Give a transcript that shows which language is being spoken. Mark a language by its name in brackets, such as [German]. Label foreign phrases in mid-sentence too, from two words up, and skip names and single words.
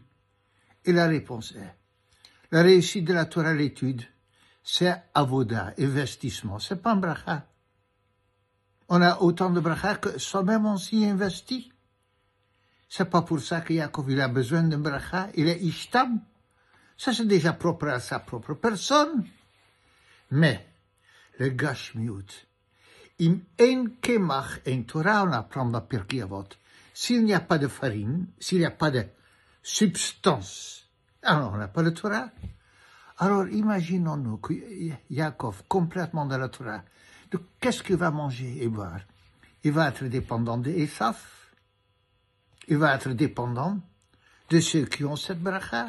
[French] Et la réponse est, la réussite de la Torah l'étude, c'est avoda, investissement, c'est pas un bracha. On a autant de bracha que soi-même on s'y investit. C'est pas pour ça que Yaakov il a besoin d'un bracha, il est ishtam. Ça c'est déjà propre à sa propre personne. Mais, le [Hebrew] גשמיות, אם אין קמח, אין תורה, [French] on apprend dans Pirkei Avot. S'il n'y a pas de farine, s'il n'y a pas de substance, alors on n'a pas de Torah. Alors imaginons-nous que Yaakov, complètement dans la Torah, qu'est-ce qu'il va manger et boire? Il va être dépendant d'Esav. Il va être dépendant de ceux qui ont cette bracha.